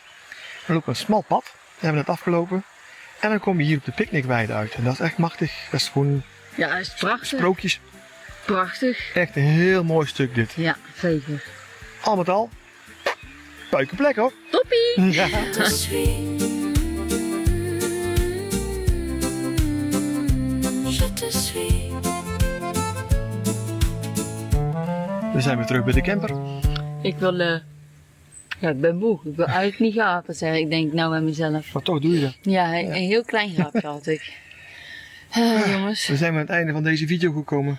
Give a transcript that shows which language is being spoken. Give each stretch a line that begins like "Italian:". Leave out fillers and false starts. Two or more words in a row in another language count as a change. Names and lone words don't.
Dutch: Dan loop je een smal pad. Dat hebben we net afgelopen. En dan kom je hier op de picknickweide uit. En dat is echt machtig. Dat is gewoon Ja, is prachtig. sprookjes. Prachtig. Echt een heel mooi stuk dit. Ja, zeker. Al met al, puikenplek hoor. Toppie! Ja.
French: Je te suis. Je te suis.
Dutch: We zijn weer terug bij de camper. Ik wil, ja, ik ben moe. Ik wil eigenlijk niet gapen zeggen. Ik denk nou bij mezelf. Maar toch doe je dat. Ja, een heel klein grapje had ik. Jongens. We zijn aan het einde van deze video gekomen.